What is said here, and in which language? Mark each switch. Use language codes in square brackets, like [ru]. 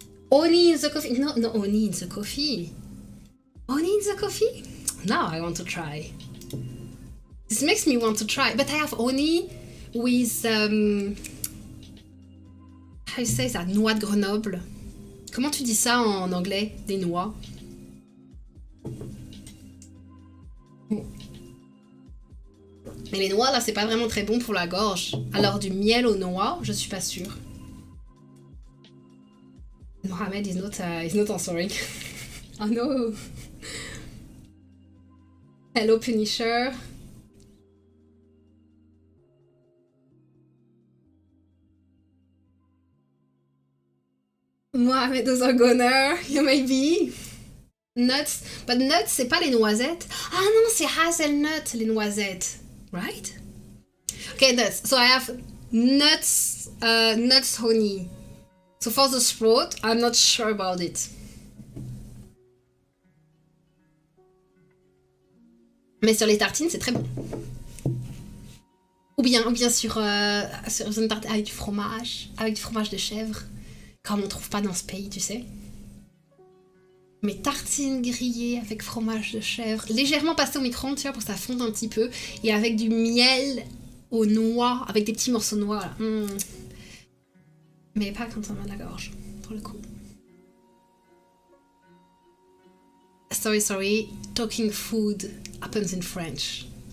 [en] Oni in the coffee? No, Oni in the coffee. Oni in the coffee? Now I want to try. This makes me want to try. But I have Oni with, how you say that? [fr] Noix de Grenoble. Comment tu dis ça en anglais? Des noix. Mais les noix, là, c'est pas vraiment très bon pour la gorge. Alors, du miel aux noix, je suis pas sûre. [en] Mohamed is not answering. Oh no. Hello, Punisher. Mohamed is a goner. You may be. Nuts. But nuts, [fr] c'est pas les noisettes. Ah non, c'est hazelnut, les noisettes. [en] Right? Okay, nuts. So I have nuts, nuts honey. So for the throat, I'm not sure about it. [fr] Mais sur les tartines, c'est très bon. Ou bien sur une tarte avec du fromage de chèvre. comme on trouve pas dans ce pays, tu sais. Mais tartines grillées avec fromage de chèvre, légèrement passé au micro-ondes, tu vois, pour que ça fonde un petit peu, et avec du miel aux noix, avec des petits morceaux de noix, là. Mais pas quand on a la gorge, pour le coup. [en] Sorry, talking food happens in French.